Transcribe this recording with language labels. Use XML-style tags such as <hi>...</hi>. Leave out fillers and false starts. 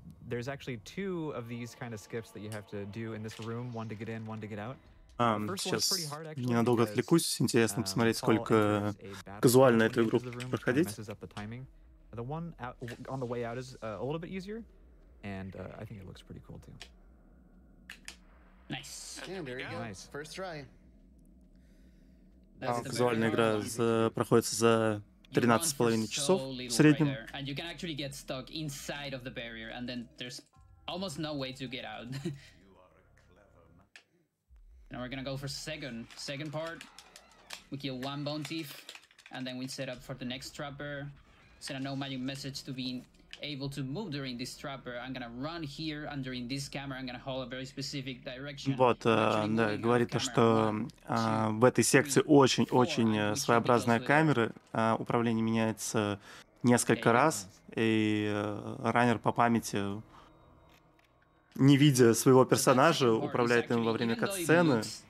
<en>There's actually 2 of these kind of skips that you have to do in this room, one to get in, one to get out.</en> <ru>Сейчас ненадолго отвлекусь. Интересно посмотреть, сколько казуально эту игру проходить.</ru> <en>The one on the way out is a little bit easier, and I think it looks pretty cool too. Nice. Yeah, there you go. Nice. First try.</en> <ru>Казуальная игра проходится за 13,5 часов в среднем.</ru> <en>And you can actually get stuck inside of the barrier, and then there's almost no way to get out. Now we're gonna go for second part. We kill 1 bone thief, and then we set up for the next trapper. Send a no magic message to be able to move during this trapper. I'm gonna run here, and during this camera, I'm gonna hold a very specific direction.</en> <ru>Вот, да, говорит то, что в этой секции очень своеобразная камера. Управление меняется несколько раз, и раннер по памяти не видя своего персонажа, управляет им во время кат-сцены.</ru>